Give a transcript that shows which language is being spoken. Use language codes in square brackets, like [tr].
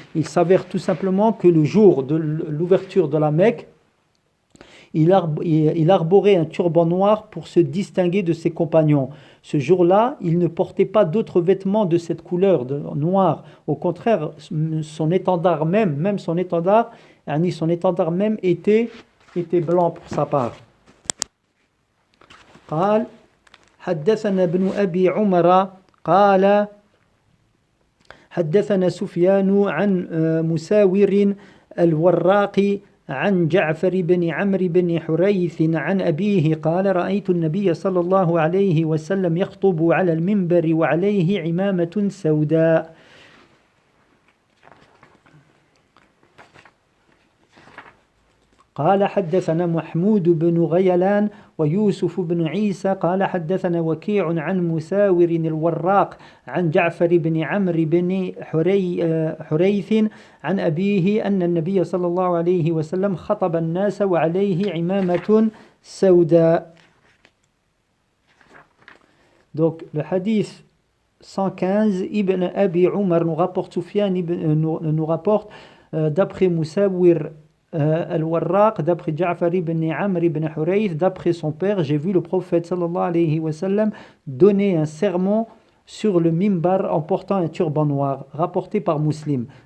[fr] Il s'avère tout simplement que le jour de l'ouverture de la Mecque, il arborait un turban noir pour se distinguer de ses compagnons. Ce jour-là, il ne portait pas d'autres vêtements de cette couleur, de noir. Au contraire, son étendard même son étendard même était blanc pour sa part. [ar] قال حدثنا ابن أبي عمر قال حدثنا سفيان عن مساور الوراق عن جعفر بن عمرو بن حريث عن أبيه قال رأيت النبي صلى الله عليه وسلم يخطب على المنبر وعليه عمامة سوداء. قال حدثنا محمود بن غيلان ويوسف بن عيسى قال حدثنا وكيع عن مساور الوراق عن جعفر بن عمرو بن حريث عن أبيه أن النبي صلى الله عليه وسلم خطب الناس وعليه عمامة سوداء. [fr] Donc le hadith 115, Ibn Abi Umar nous rapporte, nous rapporte d'après Musawir Al-Warraq, d'après Ja'far ibn Amr ibn Hurayth, d'après son père, j'ai vu le prophète [ar] sallallahu alayhi wa sallam [fr] donner un sermon sur le mimbar en portant un turban noir, rapporté par Muslim.